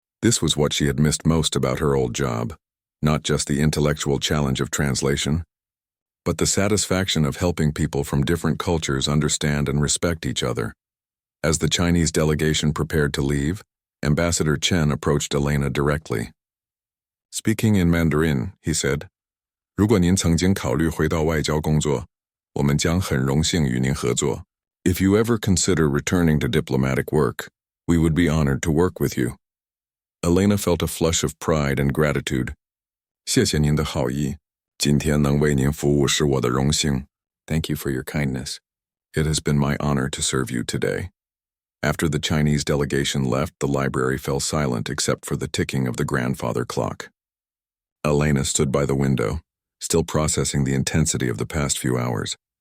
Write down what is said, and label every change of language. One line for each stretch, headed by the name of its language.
English: This was what she had missed most about her old job, not just the intellectual challenge of translation, but the satisfaction of helping people from different cultures understand and respect each other. As the Chinese delegation prepared to leave, Ambassador Chen approached Elena directly. Speaking in Mandarin, he said,
Chinese: 如果您曾经考虑回到外交工作，我们将很荣幸与您合作.
English: If you ever consider returning to diplomatic work, we would be honored to work with you. Elena felt a flush of pride and gratitude.
Chinese: 谢谢您的好意，今天能为您服务是我的荣幸.
English: Thank you for your kindness. It has been my honor to serve you today. After the Chinese delegation left, the library fell silent except for the ticking of the grandfather clock. Elena stood by the window, still processing the intensity of the past few hours.